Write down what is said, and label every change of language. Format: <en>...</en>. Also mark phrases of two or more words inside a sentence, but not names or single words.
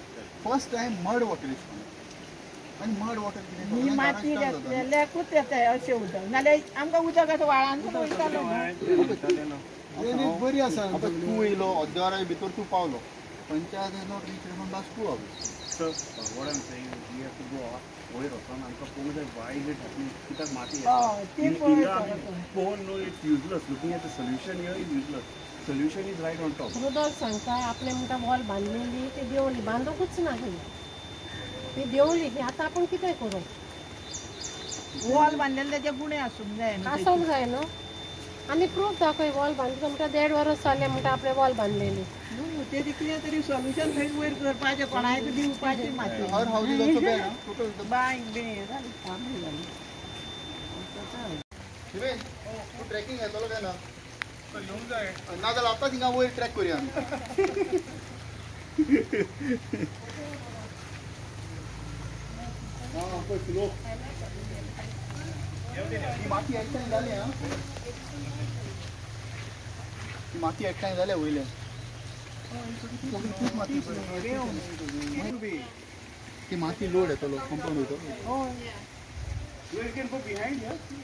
<en>First time mud water is coming. And mud water</en> <kok>ही माती लेकूच येता अशें उदक नाल्यार आमकां उदक अशें व्हाळान वयतालो बरी आसा. आतां तूं येयलो अर्द्या वरा भितर तूं पावलो.</kok> <en>पंचायत has not reached even last 2 hours. So what I'm saying is we have to go</en> <kok>वयर वचोन आमकां पळोवंक जाय</kok> <en>why is it happening.</en> <kok>कित्याक माती येता. पळोवन</kok> <en>no it's useless. looking at the solution here is useless. solution is right on top.</en> <kok>उदक सांगता आपले म्हणटा वॉल बांदलेली ती देंवली बांदूंकूच ना खंय. ती देंवली की आतां आपूण कितें करूं. वॉल बांदलेले तेजे गुणे आसूंक जाय. आसूंक जाय न्हू. आनी प्रूफ दाखय वॉल बांदता म्हणटा 1.5 वर्स जालें म्हणटा आपले वॉल बांदलेली. तेजी कितें तरी सोल्युशन थंय वयर करपाचें कोणाय दिवपाची माती.</kok> <en>Our house is also there, total.</en> <kok>बांय बे जाली फामी जाली. शिवेश, तू ट्रॅकिंग येतलो काय ना? येवंक जाय. ना जाल्यार आतां थिंगा वयर ट्रॅक करूया आमी. पळय स्लोप. ही माती एकठांय जाली आं. ही माती एकठांय जाल्या वयल्यान. ती माती लोड येतलो कंपाउंड वयतलो.</kok> <en>You can go behind here.</en>